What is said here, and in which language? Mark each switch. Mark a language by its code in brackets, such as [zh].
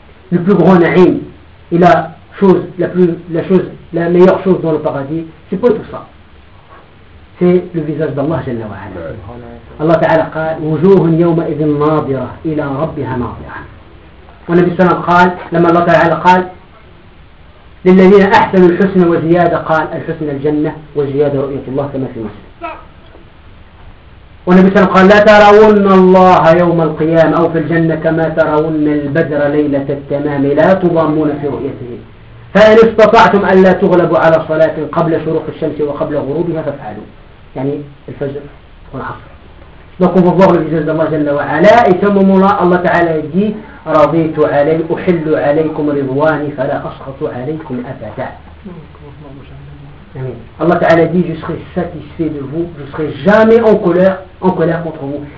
[fr] Le plus grand na'im et la meilleure chose dans le paradis, ce n'est pas tout ça. C'est le visage d'Allah Jalla wa Ala. [ar] Allah Ta'ala [fr] a dit: [ar] Wujuhun yawma idhin nadira ila rabbiha nadira. والنبي صلى الله عليه وسلم قال لما الله تعالى قال للذين أحسنوا الحسن وزيادة قال: الحسن الجنة وزيادة رؤية الله كما في مسلم. والنبي صلى الله عليه وسلم قال: لا ترون الله يوم القيامة أو في الجنة كما ترون البدر ليلة التمام لا تضامون في رؤيته فإن استطعتم أن لا تغلبوا على صلاة قبل شروق الشمس وقبل غروبها فافعلوا يعني الفجر والعصر. [fr] Donc on va voir le visage d'Allah Jalla wa Ala et ce moment-là Allah Ta'ala dit: [ar] رَضِيْتُ عَلَيْهِ أُحِلُّ عَلَيْكُمْ رِضْوَانِ فَلَا أَسْخَطُ عَلَيْكُمْ أَبَدًا. [fr] Allah Ta'ala dit: je serai satisfait de vous, je serai jamais en colère contre vous.